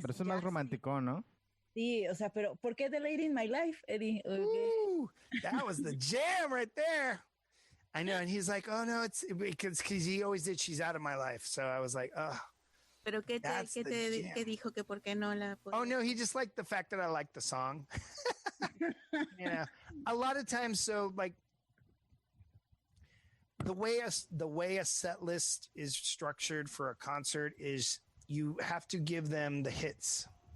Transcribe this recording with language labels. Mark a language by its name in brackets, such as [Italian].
[Spanish] Pero eso es más romántico, ¿no? Sí, o sea, pero ¿por qué The Lady in My Life, Eddie? [English] Ooh, that was the jam right there. I know, and he's like, oh no, it's because he always did She's Out of My Life. So I was like, oh. [Spanish] Pero ¿qué dijo que por qué no la podía? [English] Oh no, he just liked the fact that I liked the song. A lot of times, so like the way a set list is structured for a concert is you have to give them the hits.